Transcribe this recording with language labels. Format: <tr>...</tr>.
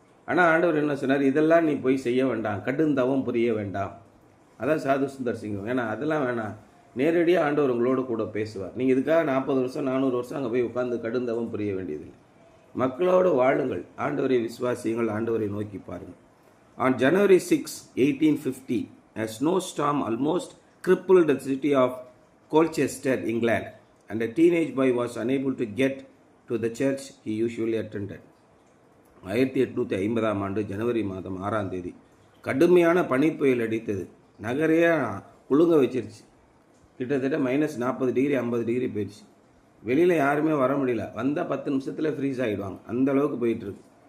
<ta>ஆனால் ஆண்டவர் என்ன சொன்னார், இதெல்லாம் நீ போய் செய்ய வேண்டாம், கடுந்தவம் புரிய வேண்டாம். அதான் சாது சுந்தர் சிங். ஏன்னா அதெல்லாம் வேணாம், நேரடியாக ஆண்டவர் உங்களோட கூட பேசுவார். நீங்கள் இதுக்காக 40 வருஷம் 400 வருஷம் அங்கே போய் உட்காந்து கடுந்தவம் புரிய வேண்டியதில்லை. மக்களோடு வாழுங்கள், ஆண்டவரை விசுவாசியுங்கள், ஆண்டவரை நோக்கி பாருங்கள்.</ta> <en>On January 6, 1850, a snowstorm almost crippled the city of Colchester, England, and a teenage boy was unable to get to the church he usually attended.</en> <ta>1850 ஆண்டு ஜனவரி மாதம் 6ஆம் தேதி கடுமையான பனிப்புயல் அடித்தது. நகரையே குலுங்க வச்சிருச்சு. கிட்டத்தட்ட -40 டிகிரி 50 டிகிரி போயிடுச்சு. வெளியில் யாருமே வர முடியல. வந்தால் 10 நிமிஷத்தில் ஃப்ரீஸ் ஆகிடுவாங்க, அந்த அளவுக்கு போயிட்டுருக்கு.</ta>